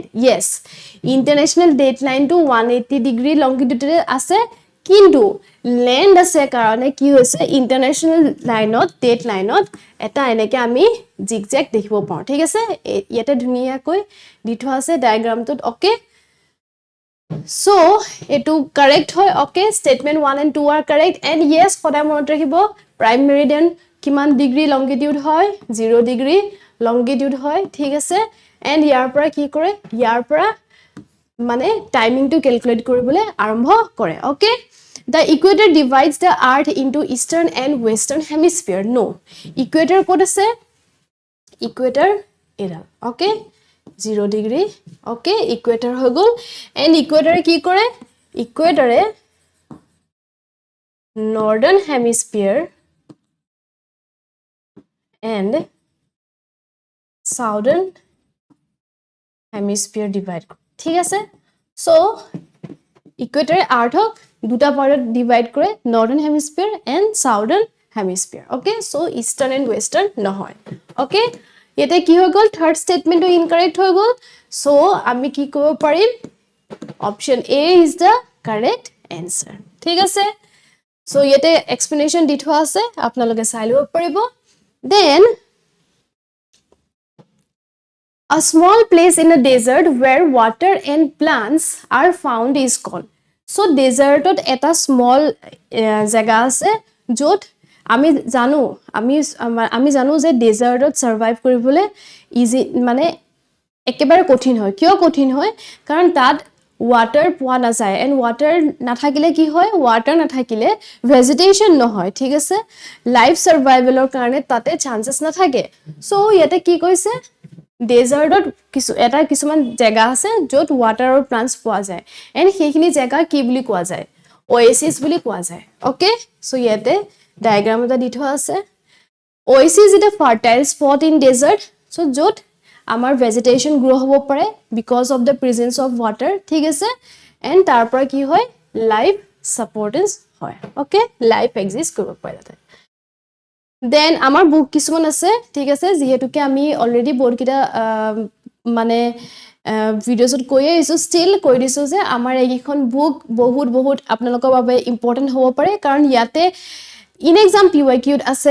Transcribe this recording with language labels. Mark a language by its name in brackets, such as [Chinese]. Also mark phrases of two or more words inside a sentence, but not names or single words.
[English] Yes, international date line to 180-degree longitude [Assamese] আছে, কিন্তু land আছে কাৰণে কি হৈছে international লাইনত date লাইনত এটা এনেকে আমি zigzag দেখিব পাওঁ, ঠিক আছে? ইয়াতে ধুনীয়াকৈ দি থোৱা আছে ডায়াগ্ৰামটোত, okay? So, এটো correct হয়, okay? [English] Statement 1 and 2 are correct and yes, [Assamese] সদায় মনত ৰাখিব [English] prime meridian [Assamese] কিমান ডিগ্ৰী লংগিটিউড হয় 0 ডিগ্ৰী লংগিটিউড হয়, ঠিক আছে? এণ্ড ইয়াৰ পৰা কি কৰে, ইয়াৰ পৰা মানে টাইমিংটো ক্যালকুলেট কৰিবলৈ আৰম্ভ কৰে, okay? [English] The equator divides the earth into eastern and western hemisphere. [Assamese] No, equator ক'ত আছে, equator এডাল, okay? 0 ডিগ্ৰী, okay? equator হৈ গ'ল এণ্ড equator কি কৰে, [English] equator northern hemisphere and southern hemisphere divide, [Assamese] ঠিক আছে? So, equator আৰ্থক দুটা পাৰ্টত ডিভাইড কৰে, [English] northern hemisphere and southern hemisphere, okay? So, eastern and western [Assamese] নহয়, [English] okay? [Assamese] ইয়াতে কি হৈ গ'ল, থাৰ্ড ষ্টেটমেণ্টটো ইনকাৰেক্ট হৈ গ'ল। So, আমি কি কৰিব পাৰিম, [English] option A is the correct answer, [Assamese] ঠিক আছে? So, ইয়াতে এক্সপ্লেনেশ্যন দি থোৱা আছে, আপোনালোকে চাই ল'ব পাৰিব। [English] Then, a small place in a desert where water and plants are found is called. [Assamese] So, desertত এটা small জাগা আছে য'ত আমি জানো যে desertত survive কৰিবলৈ easy মানে একেবাৰে কঠিন হয়। কিয় কঠিন হয়? কাৰণ তাত water পোৱা নাযায় and water নাথাকিলে কি হয়, water নাথাকিলে vegetation নহয়, ঠিক আছে? [English] Life survivalৰ [Assamese] কাৰণে তাতে chances নাথাকে। So, ইয়াতে কি কৈছে, ডেজাৰ্টত কিছুমান জায়গা আছে য'ত water আৰু plants পোৱা যায় and সেইখিনি জায়গা কি বুলি কোৱা যায়, oasis বুলি কোৱা যায়, okay? So, ইয়াতে ডায়াগ্ৰাম এটা দি থোৱা আছে। [English] Oasis is a fertile spot in desert, [Assamese] so য'ত আমাৰ [English] vegetation grow [Assamese] হ'ব পাৰে [English] because of the presence of water, [Assamese] ঠিক আছে? and তাৰ পৰা কি হয়, [English] life supportance [Assamese] হয়, okay? [English] life exist [Assamese] কৰিব পাৰে তাতে। Then আমাৰ বুক কিছুমান আছে, ঠিক আছে? যেহেতুকে আমি অলৰেডি বহুত কিটা মানে ভিডিঅ'ছত কৈয়ে আহিছোঁ ষ্টিল কৈ দিছোঁ যে আমাৰ এইকেইখন বুক বহুত আপোনালোকৰ বাবে ইম্পৰ্টেণ্ট হ'ব পাৰে কাৰণ ইয়াতে InExam PYQত আছে